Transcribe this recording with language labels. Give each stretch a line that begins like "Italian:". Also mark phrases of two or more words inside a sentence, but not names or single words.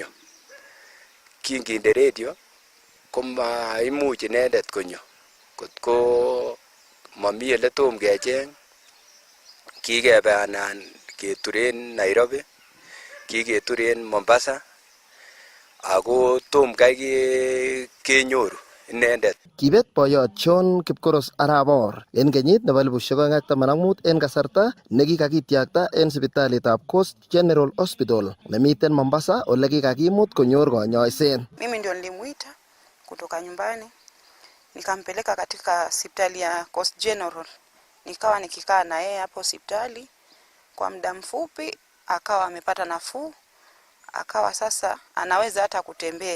Kalenjin: Kinginde radio komaimuch inendet konyo kotko mami ele tom kecheng kikebe anan keturen Nairobi kiketuren Mombasa ako tom kai kenyoru inendet. Kibet boyot John Kipkoros Arabor en kenyit nebo 2015 en kasarta nekikakityakta en sipitalitab Coast General Hospital nemiten Mombasa ole kikakimut konyor konyoiset.
Swahili: Mimi ndio nilimuita kutoka nyumbani nikampeleka katika hospitali ya Coast General. Nikawa nikikaa na yeye hapo hospitali kwa muda mfupi, akawa amepata nafuu, akawa sasa anaweza hata kutembea.